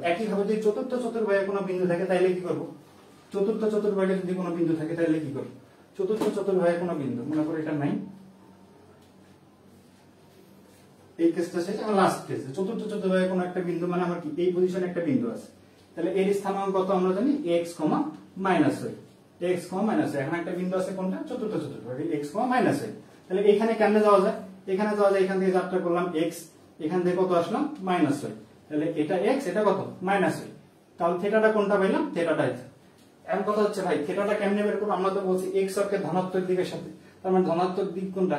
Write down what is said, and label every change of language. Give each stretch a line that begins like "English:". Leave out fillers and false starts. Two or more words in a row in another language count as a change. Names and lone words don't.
Bangla: একই ভাবে যদি চতুর্থ চতুর্ভাগে কোনো বিন্দু থাকে তাহলে কি করব? চতুর্থ চতুর্ভাগে যদি কোনো বিন্দু থাকে তাহলে কি করব? চতুর্থ চতুর্ভাগে কোনো বিন্দু, মনে করো এটা নাই, এই কেসটা শেষ, আমার লাস্ট কেস। চতুর্থ চতুর্ভাগে কোনো একটা বিন্দু মানে আমার কি এই পজিশনে একটা বিন্দু আছে, তাহলে এর স্থানাঙ্ক কত আমরা জানি? x, -y, x, -y। এখন একটা বিন্দু আছে কোনটা? চতুর্থ চতুর্ভাগে x, -y। তাহলে এখানে কেমনে যাওয়া যায়? এখানে যাওয়া যায়, এখান থেকে যাত্রা করলাম x, এখান থেকে কত আসলাম? -y। তাহলে এটা x, এটা কত? -y। তাহলে থিটাটা কোনটা পাইলাম? থিটাটা। এখন কথা হচ্ছে ভাই থিটাটা কেমনে বের করব? আমরা তো বলছি x অক্ষের ধনাত্মক দিকের সাথে, তার মানে ধনাত্মক দিক কোনটা?